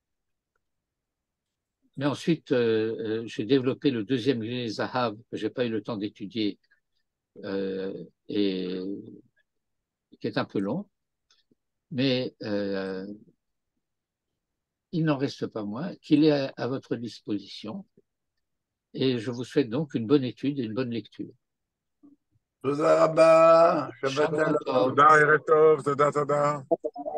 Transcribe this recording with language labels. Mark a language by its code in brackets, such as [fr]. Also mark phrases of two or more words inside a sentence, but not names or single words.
[fr] Mais ensuite, j'ai développé le deuxième Glilei Zahav que je n'ai pas eu le temps d'étudier et qui est un peu long, mais il n'en reste pas moins qu'il est à votre disposition et je vous souhaite donc une bonne étude et une bonne lecture. [he] תודה רבה, שבת Shabbat שלום. Tov. תודה, ערב טוב, תודה, תודה.